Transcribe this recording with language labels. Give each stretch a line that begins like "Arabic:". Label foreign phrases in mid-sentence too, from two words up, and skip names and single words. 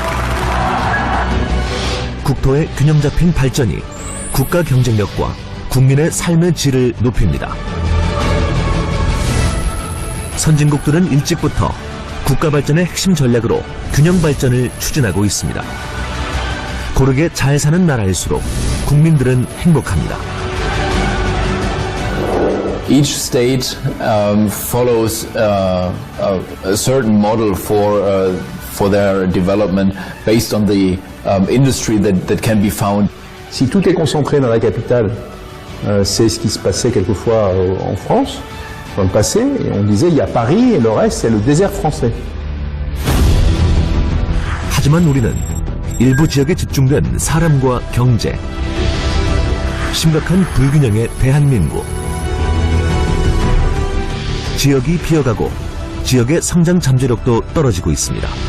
Korean: 국토의 균형 잡힌 발전이 국가 경쟁력과 국민의 삶의 질을 높입니다. 선진국들은 일찍부터 국가 발전의 핵심 전략으로 균형 발전을 추진하고 있습니다. 고르게 잘 사는 나라일수록 국민들은 행복합니다.
English: Each state follows a certain model for their development based on the industry that can be found.
French: Si tout est concentré dans la capitale, c'est ce qui se passait quelquefois en France, dans le passé, et on disait il y a Paris et le reste c'est le désert français.
Korean: 하지만 우리는 일부 지역에 집중된 사람과 경제, 심각한 불균형의 대한민국, 지역이 비어가고 지역의 성장 잠재력도 떨어지고 있습니다.